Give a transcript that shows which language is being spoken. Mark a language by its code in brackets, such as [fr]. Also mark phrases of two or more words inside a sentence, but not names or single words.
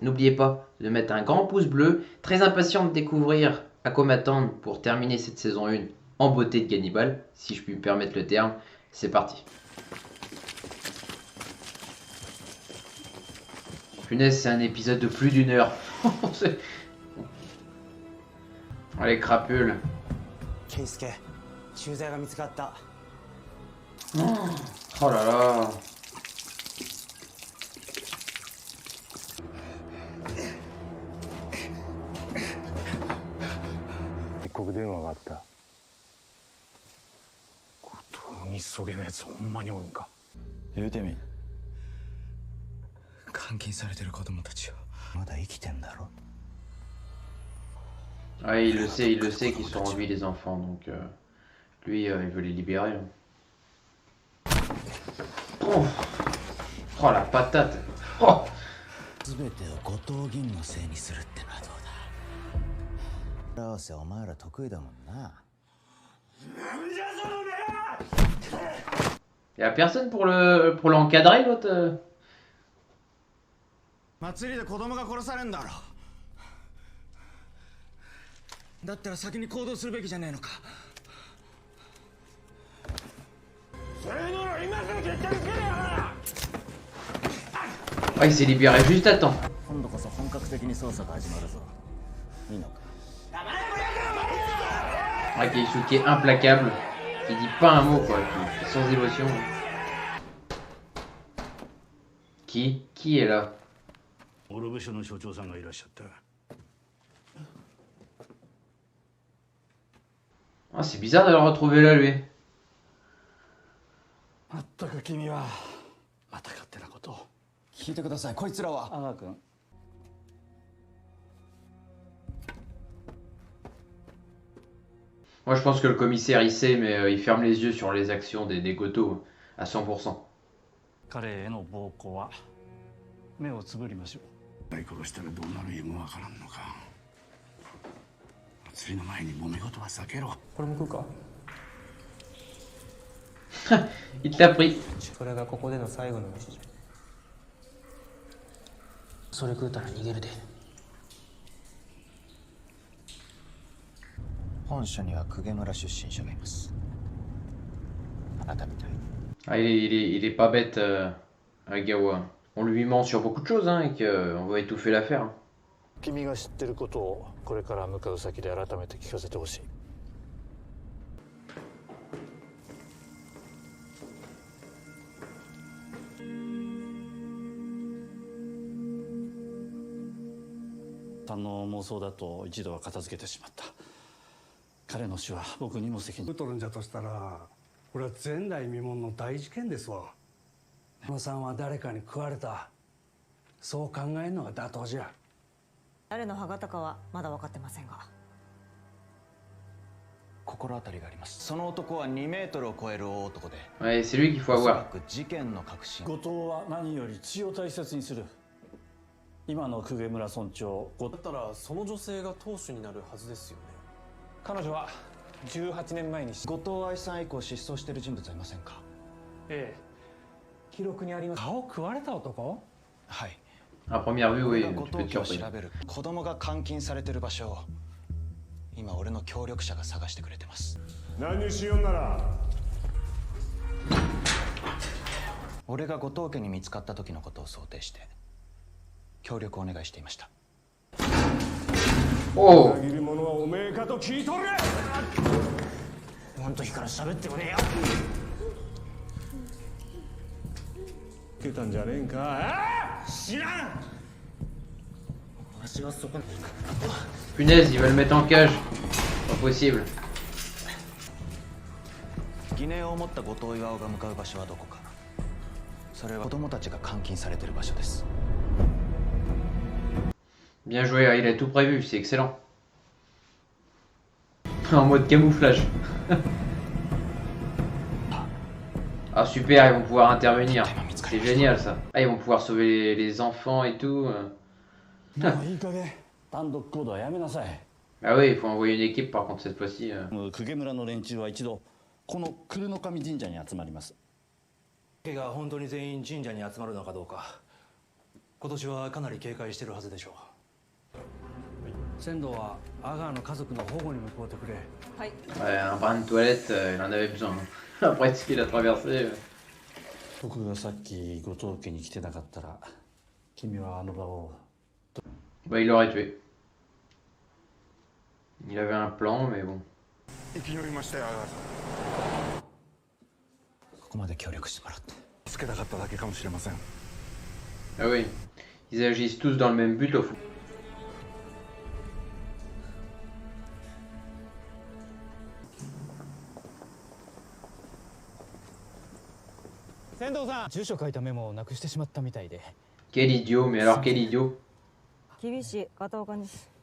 [fr] N'oubliez pas de mettre un grand pouce bleu, très impatient de découvrir à quoi m'attendre pour terminer cette saison 1 en beauté de Gannibal, si je puis me permettre le terme. C'est parti. Punaise, c'est un épisode de plus d'une heure. Allez, crapule. [ja] Keisuke, 駐在が見つかった。 [fr] Oh là là. [ja] 一刻電話があった。後藤にそげのやつほんまにおるんか。言うてみ。監禁されてる子供たちはまだ生きてんだろ。 [fr] Ah, il le sait qu'ils sont en vie les enfants, donc lui, il veut les libérer. Oh, oh la patate. Oh. [ja] 全てを後藤銀のせいにするってのはどうだ。合わせお前ら得意だもんな。 [fr] Y'a personne pour l'encadrer l'autre. [ja] 祭りで子供が殺されんだろ。だったら先に行動するべきじゃねえのか。それなら今すぐ決着つけるよな。 [fr] Ah, il s'est libéré juste à temps. [ja] 今度こそ本格的に捜査が始まるぞ。いいのか。 [fr] Ah, Keisuke est implacable, qui dit pas un mot quoi, qui est sans émotion. Qui est là? [ja] 諸部署の所長さんがいらっしゃった。 [fr] Ah, c'est bizarre de le retrouver là lui. [ja] まったく君はまた勝手なことを。聞いてください。こいつらは。阿川君。 [fr] Moi je pense que le commissaire il sait, mais il ferme les yeux sur les actions des Goto à 100%. [ja] 彼への暴行は目をつぶりましょう。殺したらどうなる夢もわからんのか。祭りの前に揉め事は避けろ。これも食うか。 [fr] Il t'a pris. [ja] それがここでの最後の飯じゃ。それ食うたら逃げるで。本社には公家村出身者がいます。あなたみたい。 [fr] Ah, il est pas bête, Agawa. On lui ment sur beaucoup de choses, hein, et qu'on va étouffer l'affaire. Hein. [ja] 君が知ってることをこれから向かう先で改めて聞かせてほしい。さんの妄想だと一度は片付けてしまった。彼の死は僕にも責任。とるんじゃとしたら、これは前代未聞の大事件ですわ。小野さんは誰かに食われた。そう考えるのが妥当じゃ。誰の歯型かはまだ分かってませんが。心当たりがあります。その男は2メートルを超える大男で。 [fr] Ouais, c'est lui qu'il faut [ja] おそら [fr] avoir. [ja] く事件の核心。後藤は何より血を大切にする。今の公家村村長だったらその女性が当主になるはずですよね。彼女は18年前に後藤愛さん以降失踪している人物はいませんか。ええ、記録にあります。顔食われた男？はい。 [fr] À première vue, [ja] 俺 [fr] oui, [ja] が後 [fr] tu peux [ja] 藤 [fr] te [ja] 家を [fr] surprendre. [ja] 調べる。子供が監禁されてる場所を今俺の協力者が探してくれてます。何しようなら。俺が後藤家に見つかった時のことを想定して協力をお願いしていました。 [fr] Oh! [ja] 裏切り者はおめえかと聞いとる。あの時から喋ってもねえよ。受けたんじゃねえんか。知らん。私はそこに。 [fr] Punaise, il va le mettre en cage. Pas possible. [ja] 疑念を持った後藤巌が向かう場所はどこか。それは子供たちが監禁されてる場所です。 [fr] Bien joué, il a tout prévu, c'est excellent. En mode camouflage. Ah super, ils vont pouvoir intervenir. C'est génial ça. Ah, ils vont pouvoir sauver les enfants et tout. [ja] もういい加減単独行動はやめなさい。 [fr] Ah oui, il faut envoyer une équipe par contre cette fois-ci. [ja] 公家村の連中は一度この久留の神神社に集まります。 が本当に全員神社に集まるのかどうか今年はかなり警戒してるはずでしょ仙道は阿川の家族の保護に向こうてくれ。はい。 [fr] Ouais, un brin de toilette, il en avait besoin. Après ce qu'il a traversé. [ja] 僕がさっき後藤家に来てなかったら君はあの場を [fr] Bah, il l'aurait tué. Il avait un plan, mais bon. [ja] 生き延びましたよ阿川さん。ここまで協力してもらって助けたかっただけかもしれません。 [fr] Ah oui, ils agissent tous dans le même but au fond. [ja] 仙道さん、住所書いたメモをなくしてしまったみたいで。 [fr] Quel idiot, mais alors quel idiot. [ja] 厳しい片岡です。